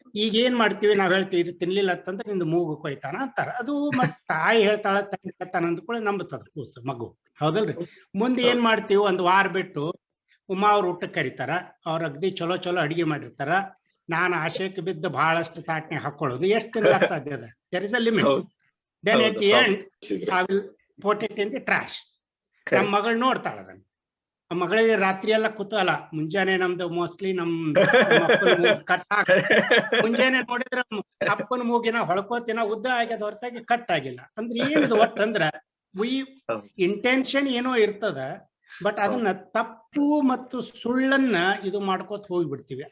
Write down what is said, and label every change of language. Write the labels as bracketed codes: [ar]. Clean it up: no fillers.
[kn] ಈಗ ಏನ್ ಮಾಡ್ತೀವಿ, ನಾವ್ ಹೇಳ್ತೀವಿ ಇದು ತಿನ್ಲಿಲ್ಲ ಅಂತಂದ್ರೆ ನಿಂದು ಮೂಗು ಕೊಯ್ತಾನ ಅಂತಾರ. ಅದು ಮತ್ ತಾಯಿ ಹೇಳ್ತಾಳ ತಾನ ಅಂದ್ಕೊಳ್ಳಿ ನಂಬುತ್ತದ ಕೂಸು ಮಗು, ಹೌದಲ್ರಿ? ಮುಂದೆ ಏನ್ ಮಾಡ್ತೀವಿ, ಒಂದ್ ವಾರ ಬಿಟ್ಟು ಉಮಾ ಅವ್ರ ಊಟಕ್ಕೆ ಕರೀತಾರ. ಅವ್ರ ಅಗ್ದಿ ಚಲೋ ಚಲೋ ಅಡಿಗೆ ಮಾಡಿರ್ತಾರ. ನಾನು ಆಶಯಕ್ಕೆ ಬಿದ್ದು ಬಹಳಷ್ಟು ತಾಟ್ನೆ ಹಾಕೊಳ್ಳೋದು ಎಷ್ಟು ತಿನ್ಲಕ್ ಸಾಧ್ಯ ಅದ? [en] There is a limit. Then at the end, I will put it in the trash. [kn] ನಮ್ಮ ಮಗಳು ನೋಡ್ತಾಳ ಅದನ್ನ. ಆ ಮಗಳಿಗೆ ರಾತ್ರಿ ಎಲ್ಲ ಕುತೂಹಲ. ಮುಂಜಾನೆ ನಮ್ದು ಮೋಸ್ಟ್ಲಿ ಅಪ್ಪನ ಮೂಗು ಕಟ್ ಮುಂಜಾನೆ ನೋಡಿದ್ರೆ ಅಪ್ಪನ ಮೂಗಿನ ಹೊಳ್ಕೋತಿನ ಉದ್ದ ಆಗ್ಯದ ಹೊರತಾಗಿ ಕಟ್ ಆಗಿಲ್ಲ. ಅಂದ್ರೆ ಏನಿದು ಒಟ್ಟಂದ್ರ ಇಂಟೆನ್ಷನ್ ಏನೋ ಇರ್ತದ, ಬಟ್ ಅದನ್ನ ತಪ್ಪು ಮತ್ತು ಸುಳ್ಳನ್ನ ಇದು ಮಾಡ್ಕೋತ ಹೋಗ್ಬಿಡ್ತೀವಿ.